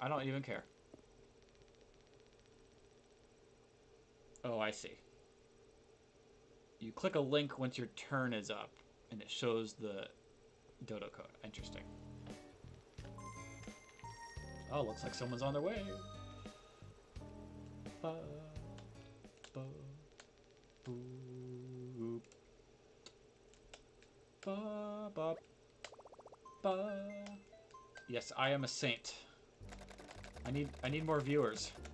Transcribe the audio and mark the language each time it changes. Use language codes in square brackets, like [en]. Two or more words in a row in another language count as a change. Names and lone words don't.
[en] I don't even care. Oh, I see. You click a link once your turn is up, and it shows the dodo code. Interesting. Oh, looks like someone's on their way. Ba, ba, boop. Ba, ba, ba. Yes, I am a saint. I need more viewers.